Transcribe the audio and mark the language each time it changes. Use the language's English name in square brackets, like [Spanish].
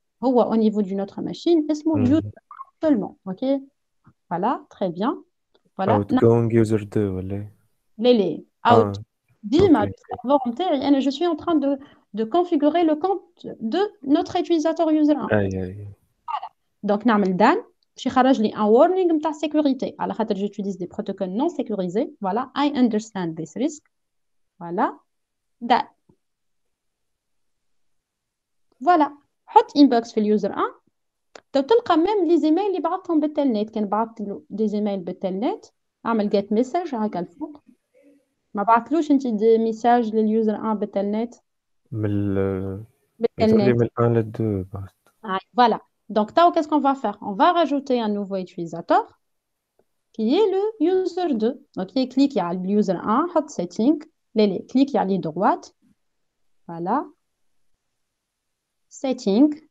[French] Au niveau d'une autre machine, il s'appelle user seulement. Ok? Voilà, très bien. Voilà. [English] Outgoing user 2 [Arabic] ولا إيه؟ [French] Les out. Ah, Dis-moi, ok. je suis en train de configurer le compte de notre utilisateur user1. [Arabic] أي. Donc, نعمل done. باش يخرج لي un warning نتاع sécurité. على خاطر [French] j'utilise des protocoles non sécurisés. [English] Voilà, I understand this risk. Voilà. Done. [French] Voilà. [Arabic] حط inbox في اليوزر 1. تلقى [French] même les emails [Arabic] اللي بعثهم بالتلنت. كان بعثت له des emails بالتلنت اعمل get message هكا الفوق. ما بعثلوش انت دي ميساج لليوزر 1 بالتلنت. من بالتلنت. من 1 ل 2 بعد. [French] Voilà. Donc, qu'est-ce qu'on va faire? On va rajouter un nouveau utilisateur qui est le user 2. Donc, il clique sur le user 1, hot setting, clique sur la droite. Voilà. Setting.